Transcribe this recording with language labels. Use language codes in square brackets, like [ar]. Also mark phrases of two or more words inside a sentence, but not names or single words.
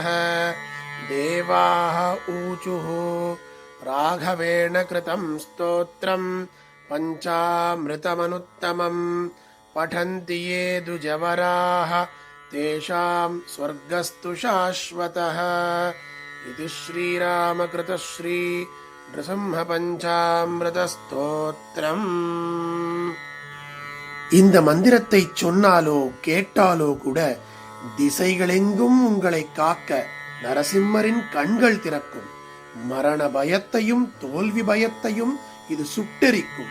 [sa] देवाः ऊचुः राघवेण कृतं स्तोत्रं पञ्चामृतमनुत्तमं पठन्ति ये द्विजवराः तेषां स्वर्गस्तु शाश्वतः. इति श्रीरामकृत श्री नृसिंह पञ्चामृत स्तोत्रम्. [ta] இந்த மந்திரத்தை சொன்னாலோ கேட்டாலோ கூட திசைகளெங்கும் உங்களை காக்க நரசிம்மரின் கண்கள் திறக்கும். மரண பயத்தையும் தோல்வி பயத்தையும் இது சுட்டெரிக்கும்.